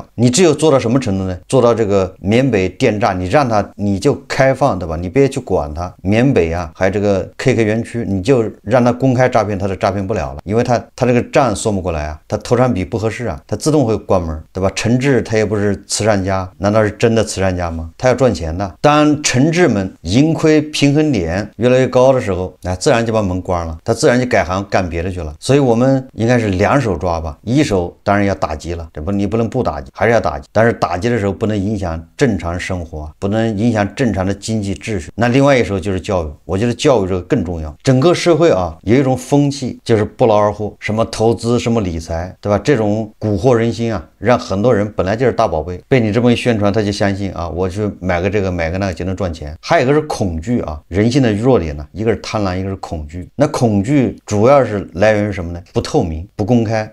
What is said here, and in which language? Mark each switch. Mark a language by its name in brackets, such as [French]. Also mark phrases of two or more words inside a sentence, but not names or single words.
[Chinese] 你只有做到什麼程度呢？做到這個緬北電詐，你讓他你就開放，對吧？你別去管他。緬北啊，還有這個 KK 園區，你就讓他公開詐騙，他就詐騙不了了，因為他這個賬算不過來啊，他投產比不合適啊，他自動會關門，對吧？陳志他也不是慈善家，難道是真的慈善家嗎？他要賺錢的。當陳志們盈虧平衡點越來越高的時候，那自然就把門關了，他自然就改行幹別的去了。所以我們應該是兩手抓吧，一手當然要打擊了，你不能不打擊，還是要打擊，但是打擊的時候不能影響正常生活，不能能影響正常的经濟秩序。那另外一时候就是教育，我觉得教育这个更重要。整个社会啊有一种风气，就是不劳而获，什么投資，什麼理財，對吧？這種蠱惑人心啊，讓很多人本來就是大寶貝，被你這麼一宣傳，他就相信啊，我去買個這個買個那個就能賺錢。還有一個是恐懼啊，人性的弱點呢，一個是貪婪，一個是恐懼。那恐懼主要是來源於什麼呢？不透明，不公開。